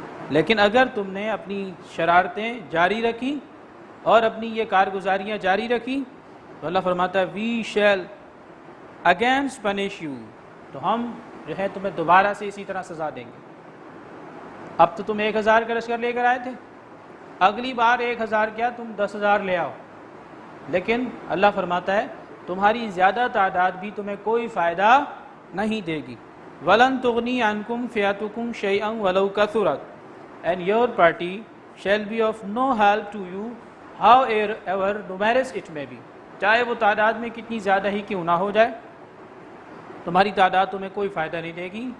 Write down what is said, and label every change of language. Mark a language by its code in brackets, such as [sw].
[ur] لیکن اگر تم نے اپنی شرارتیں جاری رکھی اور اپنی یہ کارگزاریاں جاری رکھی تو اللہ فرماتا ہے [en] we shall against punish you, [ur] تو ہم جو ہے تمہیں دوبارہ سے اسی طرح سزا دیں گے. اب تو تم 1000 کا لشکر لے کر آئے تھے، اگلی بار 1000 کیا تم 10,000 لے آؤ، لیکن اللہ فرماتا ہے تمہاری زیادہ تعداد بھی تمہیں کوئی فائدہ نہیں دے گی. [ar] وَلَن تُغْنِي عَنْكُمْ فِئَتُكُمْ شَيْئًا وَلَوْ كَثُرَتْ [en] and your party shall be of no help to you however numerous it may be. [ur] چاہے وہ تعداد میں کتنی زیادہ ہی کیوں نہ ہو جائے، تمہاری تعداد تمہیں کوئی فائدہ نہیں دے گی.